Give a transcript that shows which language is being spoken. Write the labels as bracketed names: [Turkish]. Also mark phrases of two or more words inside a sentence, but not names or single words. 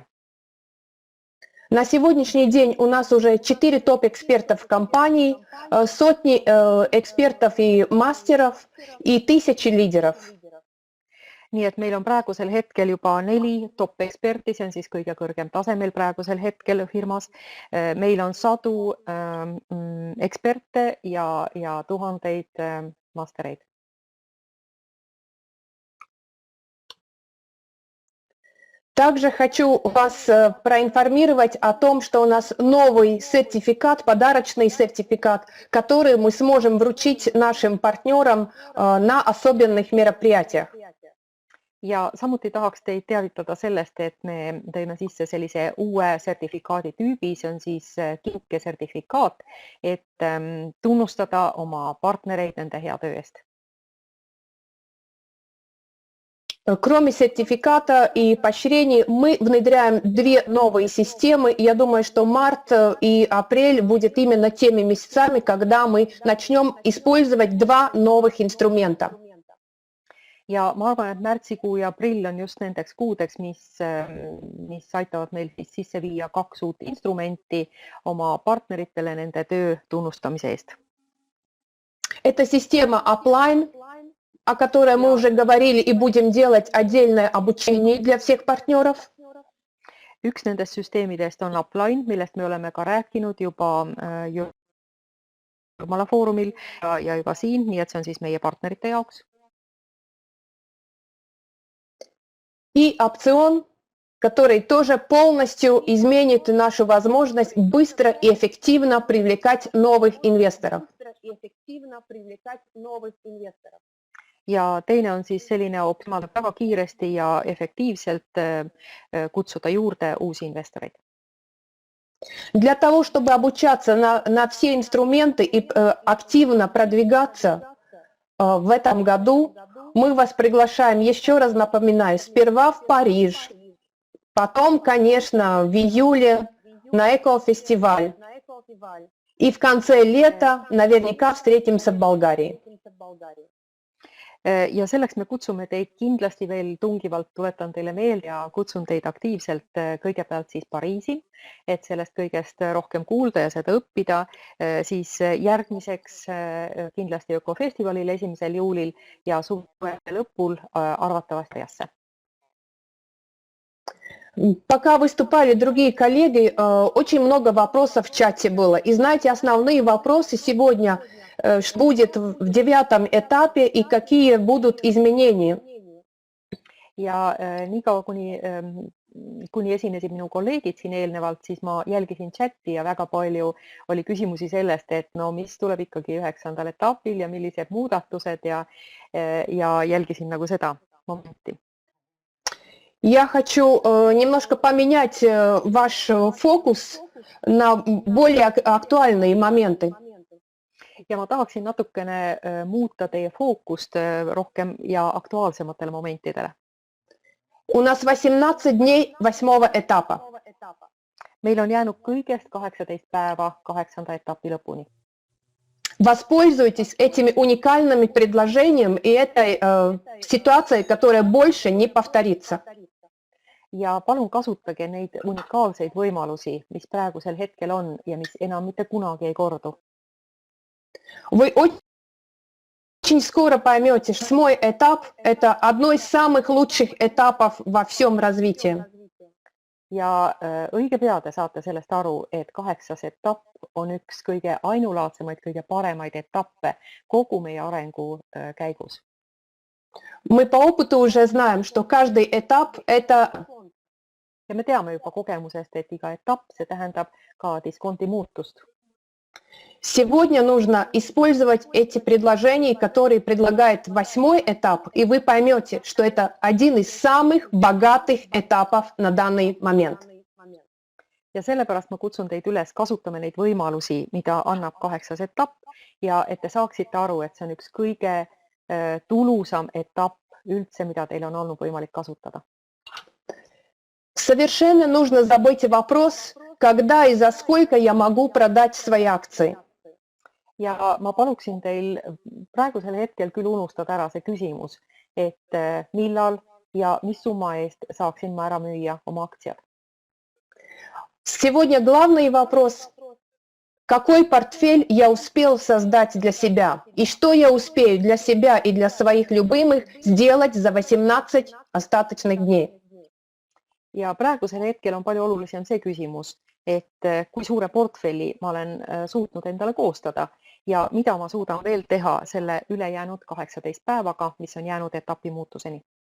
[Russian] На сегодняшний день у нас уже 4 топ-экспертов в компании, сотни экспертов и мастеров и тысячи лидеров. [Estonian] Nii et meil on praegusel hetkel juba 4 top-eksperti, see on siis kõige kõrgem tasemel praegusel hetkel firmas. Meil on 100 eksperte ja tuhandeid mastereid. [Russian] Также хочу вас проинформировать о том, что у нас новый сертификат, подарочный сертификат, который мы сможем вручить нашим партнерам на особенных мероприятиях. [Estonian] Ja samuti tahaks teid teavitada sellest, et me tõime sisse sellise uue sertifikaadi tüübi, see on siis kinkesertifikaat, et tunnustada oma partnereid nende hea töö eest. [Russian] Кроме сертификата и поощрений, мы внедряем 2 новые системы. Я думаю, что март и апрель будет именно теми месяцами, когда мы начнем использовать 2 новых инструмента. [Estonian] Ja ma arvan, et märtsikuu ja aprill on just nendeks kuudeks, mis aitavad meil siis sisse viia 2 uut instrumenti oma partneritele nende töö tunnustamise eest. [Russian] Это система Upline. о которой мы уже говорили, и будем делать отдельное обучение для всех партнеров. [Estonian] Üks nendest süsteemidest on Upline, millest me oleme ka rääkinud juba Jurmala foorumil ja juba siin, nii et see on siis meie partnerite jaoks. [Russian] И опцион, который тоже полностью изменит нашу возможность быстро и эффективно привлекать новых инвесторов. [Estonian] Ja teine on siis selline optimaalselt väga kiiresti ja efektiivselt kutsuda juurde uusi investoreid. [Russian] Для того, чтобы обучаться на все инструменты и активно продвигаться в этом году, мы вас приглашаем, еще раз напоминаю, сперва в Париж, потом, конечно, в июле на Экофестиваль. И в конце лета наверняка встретимся в Болгарии. [Estonian] Ja selleks me kutsume teid kindlasti veel tungivalt, tuletan teile meelde ja kutsun teid aktiivselt kõigepealt siis Pariisi, et sellest kõigest rohkem kuulda ja seda õppida, siis järgmiseks kindlasti Ökofestivalil 1. juulil ja suve lõpul arvatavasti Riasse. [Russian] Пока выступали другие коллеги, очень много вопросов в чате было. И знаете, основные вопросы сегодня, что будет в 9. этапе и какие будут изменения. [Estonian] Ja niikaua, kuni esinesid minu kolleegid siin eelnevalt, siis ma jälgisin chati ja väga palju oli küsimusi sellest, et no mis tuleb ikkagi 9. etapil ja millised muudatused ja jälgisin nagu seda momenti. [Russian] Я хочу немножко поменять ваш фокус на более актуальные моменты. [Estonian] Ja ma tahaksin natukene muuta teie fookust rohkem ja aktuaalsematele momentidele. [Russian] У нас 18 дней 8. этапа. [Estonian] Meil on jäänud kõigest 18 päeva 8. etapi lõpuni. [Russian] Воспользуйтесь этими уникальными предложениями и этой ситуацией, которая больше не повторится. [Estonian] Ja palun kasutage neid unikaalseid võimalusi, mis praegusel hetkel on ja mis enam mitte kunagi ei kordu. [Russian] Вы очень скоро поймете, что 8. этап – это одно из самых лучших этапов во всем развитии. [Estonian] Ja õige pea te saate sellest aru, et 8. etapp on üks kõige ainulaadsemaid, kõige paremaid etappe kogu meie arengu käigus. [Russian] Мы по опыту уже знаем, что каждый этап – это… [Estonian] Ja me teame juba kogemusest, et iga etapp, see tähendab ka diskonti muutust. [Russian] Сегодня нужно использовать эти предложения, которые предлагает 8. этап, и вы поймете, что это один из самых богатых этапов на данный момент. [Estonian] Ja sellepärast ma kutsun teid üles, kasutame neid võimalusi, mida annab 8. etapp ja et te saaksite aru, et see on üks kõige tulusam etapp üldse, mida teil on olnud võimalik kasutada. [Russian] Совершенно нужно забыть вопрос, когда и за сколько я могу продать свои акции. [Estonian] Ja ma paluksin teil praegusel hetkel küll unustada ära see küsimus, et millal ja mis summa eest saaksin ma ära müüa oma aktsiad. [Russian] Сегодня главный вопрос, какой портфель я успел создать для себя и что я успею для себя и для своих любимых сделать за 18 остаточных дней. [Estonian] Ja praegusel hetkel on palju olulisem see küsimus, et kui suure portfelli ma olen suutnud endale koostada ja mida ma suudan veel teha selle ülejäänud 18 päevaga, mis on jäänud etapi muutuseni.